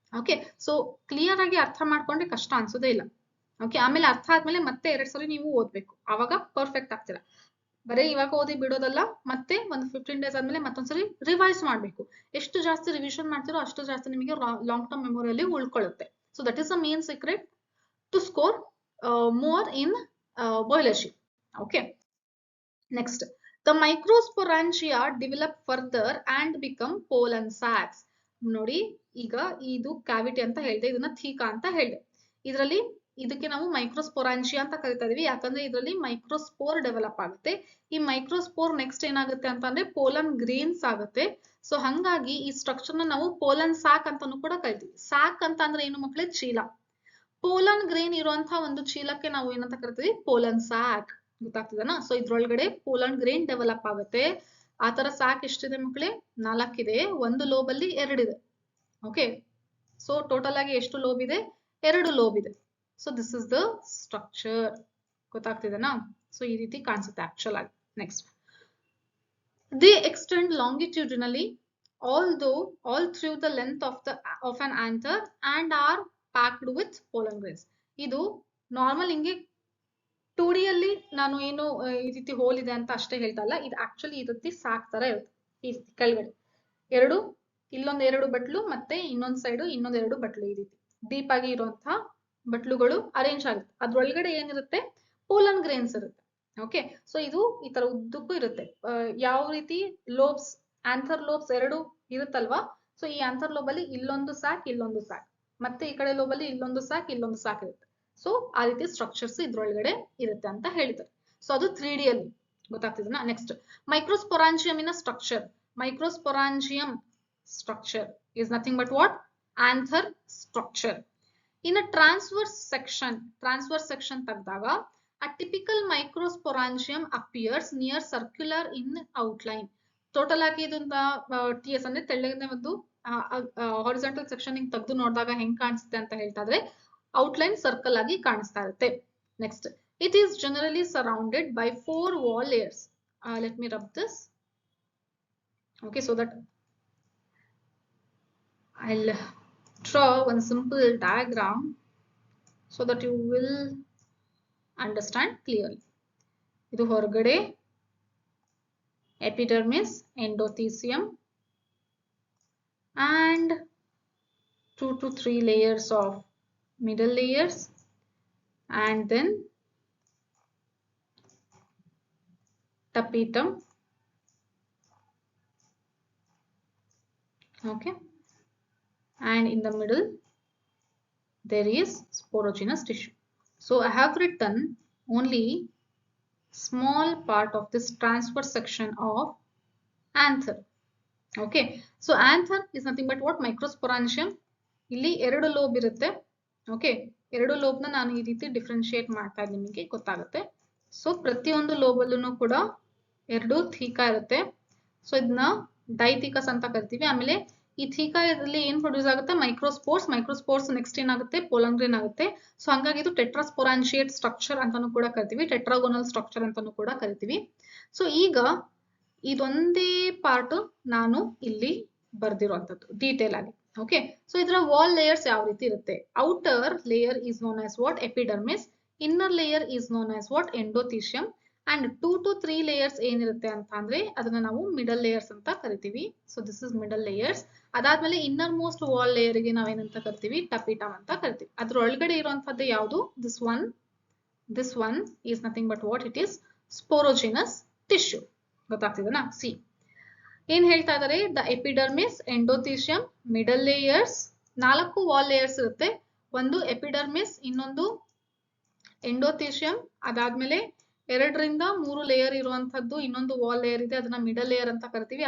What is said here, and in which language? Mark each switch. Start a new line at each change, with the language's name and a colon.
Kannada: Okay, so clear ಆಗಿ ಅರ್ಥ ಮಾಡ್ಕೊಂಡ್ರೆ ಕಷ್ಟ ಅನ್ಸೋದೇ ಇಲ್ಲ. ಓಕೆ, ಆಮೇಲೆ ಅರ್ಥ ಆದ್ಮೇಲೆ ಮತ್ತೆ 2 ಸಲ ನೀವು ಓದ್ಬೇಕು, ಅವಾಗ ಪರ್ಫೆಕ್ಟ್ ಆಗ್ತೀರಾ. ಬರೀ ಇವಾಗ ಓದಿ ಬಿಡೋದಲ್ಲ, ಮತ್ತೆ ಒಂದು 15 ಡೇಸ್ ಆದ್ಮೇಲೆ ಮತ್ತೊಂದ್ಸರಿ ರಿವೈಸ್ ಮಾಡ್ಬೇಕು. ಎಷ್ಟು ಜಾಸ್ತಿ ರಿವಿಷನ್ ಮಾಡ್ತಿರೋ ಅಷ್ಟು ಜಾಸ್ತಿ ನಿಮಗೆ long term ಮೆಮೊರಿಯಲ್ಲಿ ಉಳ್ಕೊಳ್ಳುತ್ತೆ.
English: So that is the main secret to score more in biology. Okay, next, the microsporangia develop further and become pollen sacs.
Kannada: ನೋಡಿ, ಈಗ ಇದು ಕ್ಯಾವಿಟಿ ಅಂತ ಹೇಳಿದೆ, ಇದನ್ನ ಥೀಕಾ ಅಂತ ಹೇಳಿದೆ. ಇದರಲ್ಲಿ ಇದಕ್ಕೆ ನಾವು ಮೈಕ್ರೋಸ್ಪೊರಾಂಜಿಯಾ ಅಂತ ಕರಿತಾ ಇದೀವಿ, ಯಾಕಂದ್ರೆ ಇದರಲ್ಲಿ ಮೈಕ್ರೋಸ್ಪೋರ್ ಡೆವಲಪ್ ಆಗುತ್ತೆ. ಈ ಮೈಕ್ರೋಸ್ಪೋರ್ ನೆಕ್ಸ್ಟ್ ಏನಾಗುತ್ತೆ ಅಂತಂದ್ರೆ ಪೋಲನ್ ಗ್ರೇನ್ಸ್ ಆಗುತ್ತೆ. ಸೊ ಹಂಗಾಗಿ ಈ ಸ್ಟ್ರಕ್ಚರ್ ನ ನಾವು ಪೋಲನ್ ಸ್ಯಾಕ್ ಅಂತಾನು ಕೂಡ ಕರಿತೀವಿ. ಸ್ಯಾಕ್ ಅಂತ ಅಂದ್ರೆ ಏನು ಮಕ್ಕಳೇ? ಚೀಲ. ಪೋಲನ್ ಗ್ರೇನ್ ಇರುವಂತಹ ಒಂದು ಚೀಲಕ್ಕೆ ನಾವು ಏನಂತ ಕರಿತೀವಿ? Pollen sack. ಗೊತ್ತಾಗ್ತಿದೆನಾ? ಸೊ ಇದ್ರೊಳಗಡೆ ಪೋಲನ್ ಗ್ರೇನ್ ಡೆವಲಪ್ ಆಗುತ್ತೆ. ಆತರ ಸ್ಯಾಕ್ ಎಷ್ಟಿದೆ ಮಕ್ಕಳೇ? 4 ಇದೆ. ಒಂದು ಲೋಬ್ ಅಲ್ಲಿ 2 ಇದೆ. ಓಕೆ, ಸೊ ಟೋಟಲ್ ಆಗಿ ಎಷ್ಟು ಲೋಬ್ ಇದೆ? 2 ಲೋಬ್ ಇದೆ.
English: So this is the structure.
Kannada: ಗೊತ್ತಾಗ್ತಿದೆನಾ? So ಈ ರೀತಿ ಕಾಣಿಸುತ್ತೆ ಆಕ್ಚುಲ್ ಆಗಿ.
English: Next, they extend longitudinally all through the length of an anther and are packed with pollen grains.
Kannada: ಇದು ನಾರ್ಮಲ್ ಹಿಂಗೆ 2D ಅಲ್ಲಿ ನಾನು ಏನು ಈ ರೀತಿ ಹೋಲ್ ಇದೆ ಅಂತ ಅಷ್ಟೇ ಹೇಳ್ತಾ ಇಲ್ಲ, ಇದು ಆಕ್ಚುಲಿ ಈ ರೀತಿ ಸಾಕ್ ತರ ಇರುತ್ತೆ. ಈ ರೀತಿ ಕೆಳಗಡೆ ಇಲ್ಲೊಂದ್ 2 ಬಟ್ಲು ಮತ್ತೆ ಇನ್ನೊಂದ್ ಸೈಡ್ ಇನ್ನೊಂದ್ 2 ಬಟ್ಲು, ಈ ರೀತಿ ಡೀಪ್ ಆಗಿ ಇರುವಂತಹ ಬಟ್ಲುಗಳು ಅರೇಂಜ್ ಆಗುತ್ತೆ. ಅದ್ರೊಳಗಡೆ ಏನಿರುತ್ತೆ? ಪೋಲನ್ ಗ್ರೇನ್ಸ್ ಇರುತ್ತೆ. ಓಕೆ, ಸೊ ಇದು ಈ ತರ ಉದ್ದಕ್ಕೂ ಇರುತ್ತೆ. ಯಾವ ರೀತಿ ಲೋಬ್ಸ್, ಆಂಥರ್ ಲೋಬ್ಸ್ 2 ಇರುತ್ತಲ್ವಾ? ಸೊ ಈ ಆಂಥರ್ ಲೋಬ್ ಅಲ್ಲಿ ಇಲ್ಲೊಂದು ಸ್ಯಾಕ್, ಇಲ್ಲೊಂದು ಸ್ಯಾಕ್, ಮತ್ತೆ ಈ ಕಡೆ ಲೋಬ್ ಅಲ್ಲಿ ಇಲ್ಲೊಂದು ಸ್ಯಾಕ್, ಇಲ್ಲೊಂದು ಸ್ಯಾಕ್ ಇರುತ್ತೆ. ಸೊ ಆ ರೀತಿ ಸ್ಟ್ರಕ್ಚರ್ಸ್ ಇದ್ರೊಳಗಡೆ ಇರುತ್ತೆ ಅಂತ ಹೇಳಿದ್ದಾರೆ. ಸೊ ಅದು 3D ಅಲ್ಲಿ. ಗೊತ್ತಾಗ್ತಿದೆನಾ? ನೆಕ್ಸ್ಟ್, ಮೈಕ್ರೋಸ್ಪೊರಾಂಜಿಯಂ ಇನ structure.
English: Microsporangium structure is nothing but what? Anther structure. In a transverse section
Kannada: ತೆಗೆದಾಗ
English: a typical microsporangium appears near circular in outline.
Kannada: Total ಆಗಿ ಇದನ್ನ TS ಅಂದ್ರೆ ತೆಳ್ಳಗಿನ ಒಂದು ಹಾರಿಜಾಂಟಲ್ ಸೆಕ್ಷನ್ ತೆಗೆದು ನೋಡಿದಾಗ ಹೆಂಗ್ ಕಾಣಿಸುತ್ತೆ ಅಂತ ಹೇಳ್ತಾ ಇದ್ರೆ ಔಟ್ಲೈನ್ ಸರ್ಕಲ್ ಆಗಿ ಕಾಣಿಸ್ತಾ ಇರುತ್ತೆ.
English: Next, it is generally surrounded by 4 wall layers. Let me rub this. Okay, so that I'll draw one simple diagram so that you will understand clearly.
Kannada: Idu horgade
English: epidermis, endothelium and 2 to 3 layers of middle layers and then tapetum. Okay, and in the middle there is sporogenous tissue. So I have written only small part of this transverse section of anther. Okay, so anther is nothing but what?
Kannada: Microsporangium. ಇಲ್ಲಿ 2 lobe ಇರುತ್ತೆ. Okay, 2 lobe ನ ನಾನು ಈ ರೀತಿ differentiate ಮಾಡ್ತಾ ಇದ್ದೀನಿ, ನಿಮಗೆ ಗೊತ್ತಾಗುತ್ತೆ. ಸೊ ಪ್ರತಿಯೊಂದು ಲೋಬ್ ಅಲ್ಲೂ ಕೂಡ 2 ಥೀಕಾ ಇರುತ್ತೆ. ಸೊ ಇದನ್ನ ಡೈಥೀಕಸ್ ಅಂತ ಕರಿತೀವಿ. ಆಮೇಲೆ ಈ ಥೀಕಾ ಇದರಲ್ಲಿ ಏನ್ ಪ್ರೊಡ್ಯೂಸ್ ಆಗುತ್ತೆ? ಮೈಕ್ರೋಸ್ಪೋರ್ಸ್ ನೆಕ್ಸ್ಟ್ ಏನಾಗುತ್ತೆ? ಪೋಲನ್ ಗ್ರೇನ್ ಆಗುತ್ತೆ. ಸೊ ಹಂಗಾಗಿ ಇದು ಟೆಟ್ರಾಸ್ಪೊರಾನ್ಶಿಯೇಟ್ ಸ್ಟ್ರಕ್ಚರ್ ಅಂತಾನು ಕೂಡ ಕರಿತೀವಿ, ಟೆಟ್ರಾಗೋನಲ್ ಸ್ಟ್ರಕ್ಚರ್ ಅಂತಾನು ಕೂಡ ಕರಿತೀವಿ. ಸೊ ಈಗ ಇದೊಂದೇ ಪಾರ್ಟ್ ನಾನು ಇಲ್ಲಿ ಬರ್ದಿರುವಂತದ್ದು ಡೀಟೇಲ್ ಆಗಿ. ಓಕೆ, ಸೊ ಇದರ ವಾಲ್ ಲೇಯರ್ಸ್ ಯಾವ ರೀತಿ ಇರುತ್ತೆ?
English: Outer layer is known as what? Epidermis. Inner layer is known as what? Endothecium.
Kannada: And 2 to 3 layers ಏನಿರುತ್ತೆ ಅಂತ ಅಂದ್ರೆ ಅದನ್ನ ನಾವು ಮಿಡಲ್ ಲೇಯರ್ಸ್ ಅಂತ ಕರಿತೀವಿ.
English: So this is middle layers.
Kannada: ಅದಾದ್ಮೇಲೆ ಇನ್ನರ್ ಮೋಸ್ಟ್ ವಾಲ್ ಲೇಯರ್ ಗೆ ನಾವೇನಂತ ಕರಿತೀವಿ? ಟಪಿಟಮ್ ಅಂತ ಕರಿತೀವಿ. ಅದ್ರ ಒಳಗಡೆ ಇರುವಂತದ್ದು ಯಾವುದು?
English: this one is nothing but what? It is sporogenous tissue.
Kannada: ಗೊತ್ತಾಗ್ತಿದೆನಾ? C ಏನ್ ಹೇಳ್ತಾ ಇದಾರೆ? The epidermis, endothecium, middle layers, 4 wall layers ಇರುತ್ತೆ. ಒಂದು ಎಪಿಡರ್ಮಿಸ್, ಇನ್ನೊಂದು ಎಂಡೋಥೀಶಿಯಂ, ಅದಾದ್ಮೇಲೆ 2 ರಿಂದ 3 ಲೇಯರ್ ಇರುವಂತದ್ದು ಇನ್ನೊಂದು ವಾಲ್ ಲೇಯರ್ ಇದೆ, ಅದನ್ನ ಮಿಡಲ್ ಲೇಯರ್ ಅಂತ ಕರಿತೀವಿ.